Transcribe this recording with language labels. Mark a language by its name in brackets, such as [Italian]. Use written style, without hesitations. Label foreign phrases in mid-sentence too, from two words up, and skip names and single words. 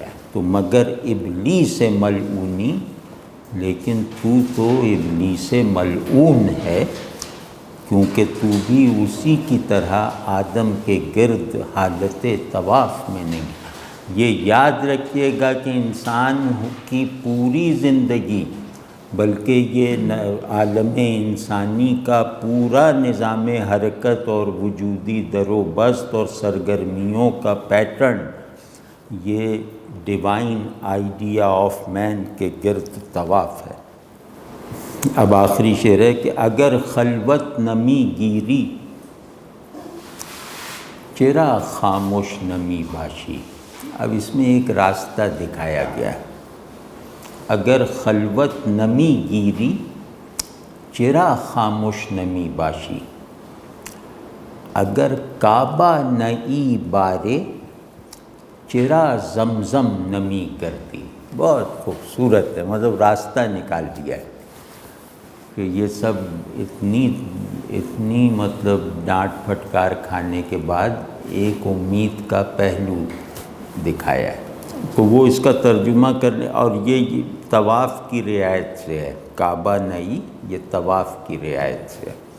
[Urdu] تو [Persian] مگر ابلیس ملعونی، [Urdu] لیکن تو ابلیس ملعون ہے، کیونکہ تو بھی اسی کی طرح آدم کے گرد حالت طواف میں نہیں۔ یہ یاد رکھیے گا کہ انسان کی پوری زندگی، بلکہ یہ عالم انسانی کا پورا نظام حرکت اور وجودی در و بست اور سرگرمیوں کا پیٹرن، یہ [English] divine idea of man [Urdu] کے گرد طواف ہے۔ اب آخری شعر ہے کہ [Persian] اگر خلوت نمی گیری، چرا خاموش نمی باشی۔ [Urdu] اب اس میں ایک راستہ دکھایا گیا ہے، [Persian] اگر خلوت نمی گیری، چرا خاموش نمی باشی، اگر کعبہ نئی بارے، چرا زمزم نمی گردی۔ [Urdu] بہت خوبصورت ہے، مطلب راستہ نکال دیا ہے کہ یہ سب اتنی مطلب ڈانٹ پھٹکار کھانے کے بعد ایک امید کا پہلو دکھایا ہے۔ تو وہ اس کا ترجمہ کرنے، اور یہ طواف کی رعایت سے ہے، کعبہ نئی یہ طواف کی رعایت سے ہے